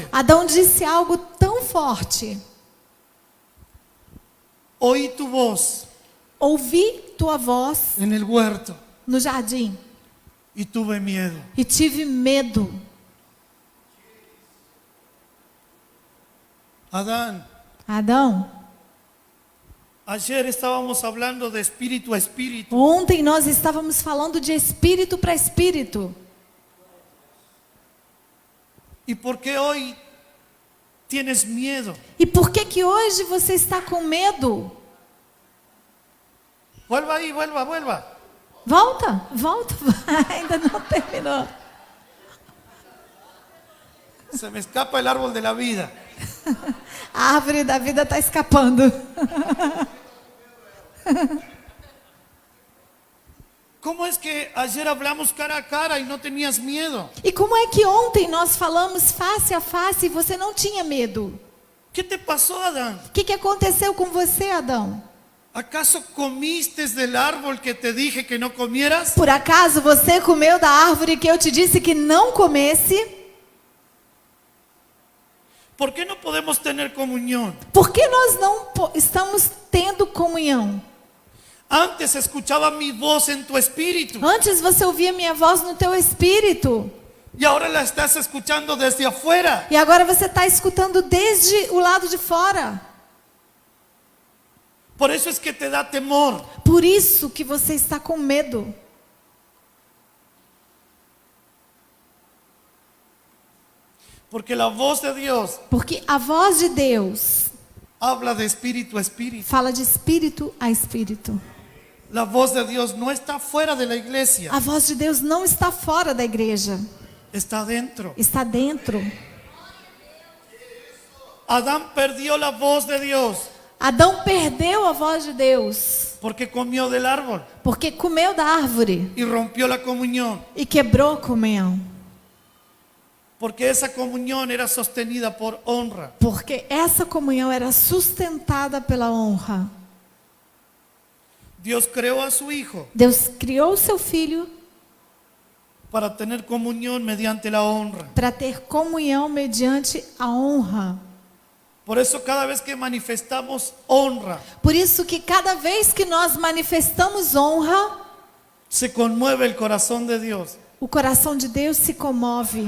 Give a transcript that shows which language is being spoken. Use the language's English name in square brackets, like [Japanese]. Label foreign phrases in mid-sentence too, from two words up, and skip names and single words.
[Portuguese] Adão disse algo tão forte: [Spanish] Oí tu voz [Portuguese] ouvi tua voz [Spanish] en el huerto [Portuguese] no jardim [Spanish] y tuve miedo. [Portuguese] e tive medo. [Spanish] Adán, [Portuguese] Adão, [Spanish] ayer estábamos hablando de espíritu a espíritu. [Portuguese] ontem nós estávamos falando de espírito para espírito. [Spanish] ¿Y por qué hoy tienes miedo? [Portuguese] E por que que hoje você está com medo? [Spanish] Vuelva ahí, vuelva. [Portuguese] Volta, volta, ainda não terminou. [Spanish] Se me escapa el árbol de la vida. [Portuguese] A árvore da vida está escapando. [Spanish] ¿Cómo es que ayer hablamos cara a cara y no tenías miedo? [Portuguese] E como é que ontem nós falamos face a face e você não tinha medo? [Spanish] ¿Qué te pasó, Adán? [Portuguese] O que aconteceu com você, Adão? [Spanish] ¿Acaso comiste del árbol que te dije que no comieras? [Portuguese] Por acaso você comeu da árvore que eu te disse que não comesse? [Spanish] ¿Por qué no podemos tener comunión? [Portuguese] Por que nós não estamos tendo comunhão? [Spanish] Antes escuchaba mi voz en tu espíritu [Portuguese] Antes você ouvia minha voz no teu espírito. [Spanish] y ahora la estás escuchando desde afuera. [Portuguese] E agora você está escutando desde o lado de fora. [Spanish] Por eso es que te da temor. [Portuguese] Por isso que você está com medo. [Spanish] Porque la voz de Dios [Portuguese] Porque a voz de Deus [Spanish] habla de espíritu a espíritu. [Portuguese] fala de espírito a espírito. [Spanish] La voz de Dios no está fuera de la iglesia, [Portuguese] A voz de Deus não está fora da igreja, [Spanish] está dentro. [Portuguese] está dentro. [Spanish] Adán perdió la voz de Dios [Portuguese] Adão perdeu a voz de Deus [Spanish] porque comió del árbol [Portuguese] porque comeu da árvore [Spanish] y rompió la comunión. [Portuguese] e quebrou a comunhão. [Spanish] Porque esa comunión era sostenida por honra. [Portuguese] Porque essa comunhão era sustentada pela honra. [Spanish] Dios creó a su Hijo [Portuguese] Deus criou o seu filho [Spanish] para tener comunión mediante la honra. [Portuguese] para ter comunhão mediante a honra. [Spanish] Por eso cada vez que manifestamos honra, [Portuguese] Por isso que cada vez que nós manifestamos honra, [Spanish] se conmueve el corazón de Dios. [Portuguese] o coração de Deus se comove.